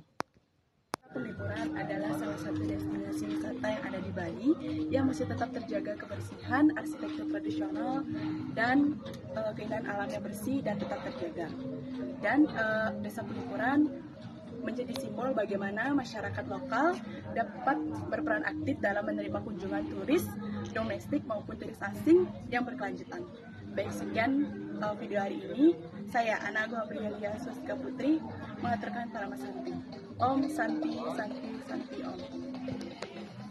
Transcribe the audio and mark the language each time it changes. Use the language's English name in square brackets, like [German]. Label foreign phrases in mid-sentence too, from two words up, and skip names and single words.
[Indonesian] Penglipuran adalah salah satu destinasi wisata yang ada di Bali yang masih tetap terjaga kebersihan, arsitektur tradisional, dan keindahan alam yang bersih dan tetap terjaga. Dan Desa Penglipuran menjadi simbol bagaimana masyarakat lokal dapat berperan aktif dalam menerima kunjungan turis domestik maupun turis asing yang berkelanjutan. Baik, sekian video hari ini. Saya Ana Agung Aprilia Swastika Putri mengaturkan para Santi. [Sanskrit] Om Santi Santi Santi Om.